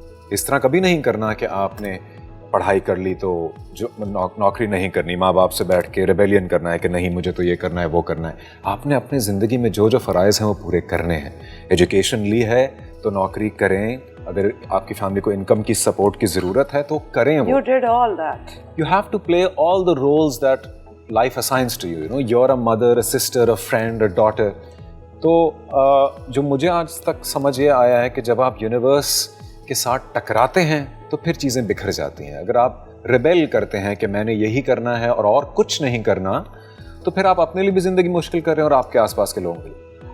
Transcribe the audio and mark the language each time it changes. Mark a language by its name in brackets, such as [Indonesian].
[Urdu] اس طرح کبھی نہیں کرنا کہ آپ نے پڑھائی کر لی تو جو نوکری نہیں کرنی, ماں باپ سے بیٹھ کے ریبیلین کرنا ہے کہ نہیں مجھے تو یہ کرنا ہے وہ کرنا ہے. آپ نے اپنے زندگی میں جو جو فرائض ہیں وہ پورے کرنے ہیں. ایجوکیشن لی ہے تو نوکری کریں, اگر آپ کی فیملی کو انکم کی سپورٹ کی ضرورت ہے تو کریں. [English] You did all that. You have to play all the roles that life assigns to you. You know, you're a mother, a sister, a friend, a daughter. [Urdu] تو جو مجھے آج تک سمجھ یہ آیا ہے کہ جب آپ یونیورس کے ساتھ ٹکراتے ہیں تو پھر چیزیں بکھر جاتی ہیں. اگر آپ ریبیل کرتے ہیں کہ میں نے یہی کرنا ہے اور کچھ نہیں کرنا تو پھر آپ اپنے لیے بھی زندگی مشکل کر رہے ہیں اور آپ کے آس پاس کے لوگوں کے لیے.